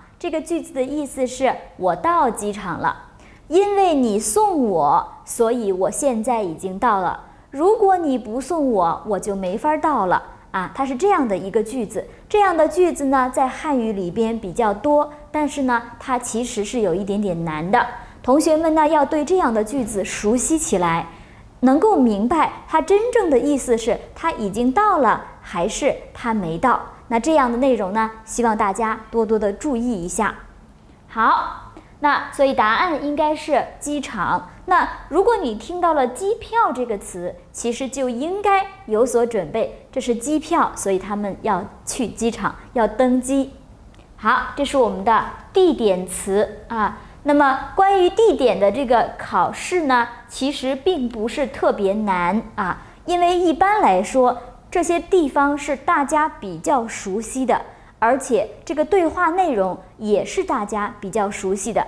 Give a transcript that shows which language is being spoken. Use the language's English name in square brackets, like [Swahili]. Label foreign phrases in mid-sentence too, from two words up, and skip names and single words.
[Chinese] 這個句子的意思是我到機場了，因為你送我，所以我現在已經到了。如果你不送我，我就沒法到了它是这樣的一個句子。這樣的句子呢，在漢語裡邊比較多，但是呢，它其實是有一點點難的。同學們呢，要對這樣的句子熟悉起來，能夠明白它真正的意思是它已經到了還是它沒到。那這樣的內容呢，希望大家多多的注意一下。好，那所以答案應該是機場。那如果你聽到了機票這個詞，其實就應該有所準備，這是機票，所以他們要去機場，要登機。好，這是我們的地點詞那麼關於地點的這個考試呢，其實並不是特別難因為一般來說這些地方是大家比較熟悉的，而且這個對話內容也是大家比較熟悉的。